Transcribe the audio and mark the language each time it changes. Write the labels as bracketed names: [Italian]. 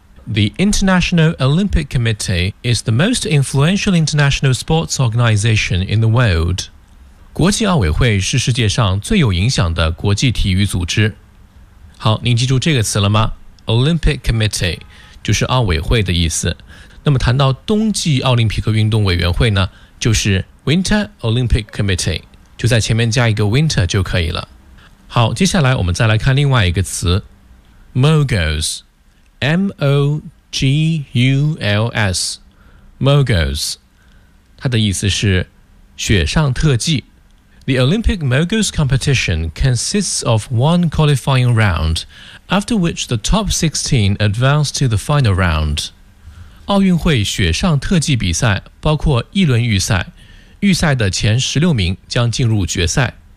[English] The International Olympic Committee is the most influential international sports organization in the world. [Chinese] 国际奥委会是世界上最有影响的国际体育组织。好，您记住这个词了吗？Olympic Committee 就是奥委会的意思。那么谈到冬季奥林匹克运动委员会呢，就是 Winter Olympic Committee，就在前面加一个 winter 就可以了。好，接下来我们再来看另外一个词 Moguls M-O-G-U-L-S Moguls， 它的意思是雪上特技。 [English] The Olympic Moguls competition consists of one qualifying round, after which the top 16 advance to the final round. [Chinese] 奥运会雪上特技比赛包括一轮预赛，预赛的前16名将进入决赛。